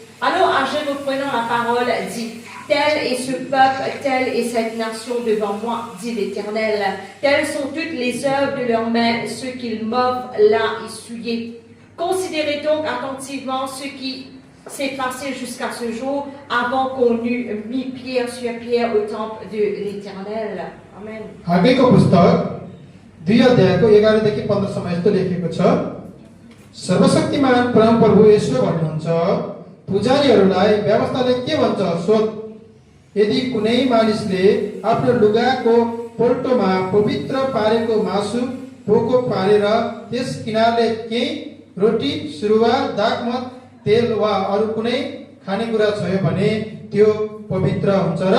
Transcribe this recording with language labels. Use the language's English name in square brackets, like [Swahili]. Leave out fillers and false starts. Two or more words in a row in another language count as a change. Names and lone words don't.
[French] Alors Agé, reprenant la parole, dit, tel est ce peuple, telle est cette nation devant moi, dit l'Éternel. Telles sont toutes les œuvres de leurs mains, ce qu'ils m'offrent là est souillé. Considérez donc attentivement ce qui s'est passé jusqu'à ce jour, avant qu'on eût mis pierre sur pierre au temple de l'Éternel. Amen. [Nepali] हागेको पुस्तक 2 अध्यायको 11 देखि 15 सम्म यस्तो लेखेको छ, सर्वशक्तिमान परमप्रभु यसो भन्नुहुन्छ, पुजारीहरूलाई व्यवस्थाले के भन्छ सोध। यदि कुनै मानिसले आफ्नो लुगाको पोल्टोमा पवित्र पारेको मासु पोको पारेर त्यस किनारले केही रोटी, सुरुवा, दागमत, तेल वा अरू कुनै खानेकुरा छोयो भने त्यो पवित्र हुन्छ र?